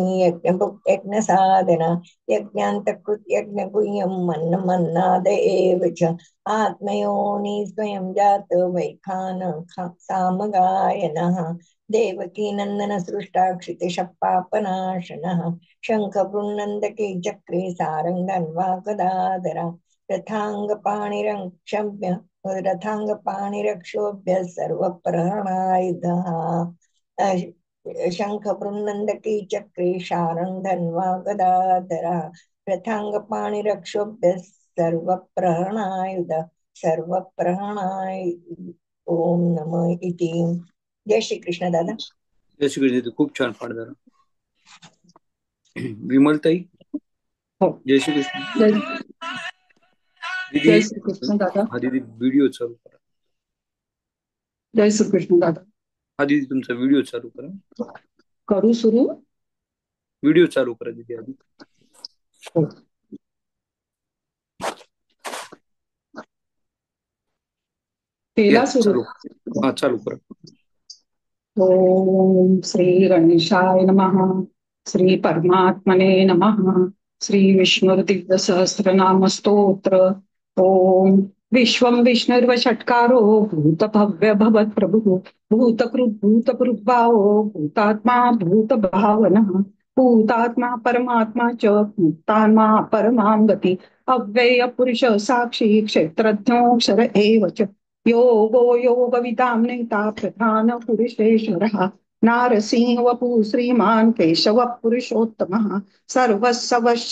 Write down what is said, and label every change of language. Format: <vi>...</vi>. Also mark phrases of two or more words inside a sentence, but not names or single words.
<sa>यज्ञभुक् यज्ञसाधना यज्ञान्तकृत् यज्ञगुह्यं मन्नमन्नाद एव च आत्मयोनि स्वयं जात वैखान सामगायनः देवकी नंदन सृष्टाक्षितिशपापनाशनः शङ्खभृन्नन्दके चक्रे सारङ्गन्वा गदाधरा रथाङ्गपाणिरक्षभ्य रथाङ्गपाणिरक्षोभ्य सर्वप्रहरणायुधः शङ्खभृन्नन्दके चक्रे शारङ्गन्वा गदाधरा रथाङ्गपाणिरक्षोभ्य सर्वप्रहरणायुध सर्वप्रहरणाय ओम नमः इति.</sa> <mr>जय श्री कृष्ण दादा. जय श्री कृष्ण. खूप छान पाठ झाला. विमलताई. हो. जय श्री कृष्ण. दीदी. जय श्री कृष्ण दादा. हा दीदी व्हिडिओ चालू करा. जय श्री कृष्ण दादा. हा दीदी तुमचा व्हिडिओ चालू करा. करू सुरू. व्हिडिओ चालू करा दीदी आधी. हो. केला सुरू. हा चालू करा.</mr> <sa>ओम श्री गणेशाय नमः. श्री परमात्मने नमः. श्री विष्णुर्दिव्य सहस्रनाम स्तोत्र. ओम विश्वं विष्णुर्वषट्कारो भूत भव्य भवत् प्रभु भूतकृत भूतकृद्भावो भूतात्मा भूत भावनः भूतात्मा परमात्मा च मुक्तात्मा परमां गति अव्यय पुरुष साक्षी क्षेत्रज्ञोऽक्षर एव च योगो योगविदां नेता प्रधान पुरुषेश्वरः नारसिंह वपु श्रीमान् केशव पुरुषोत्तमः सर्वस्व</sa>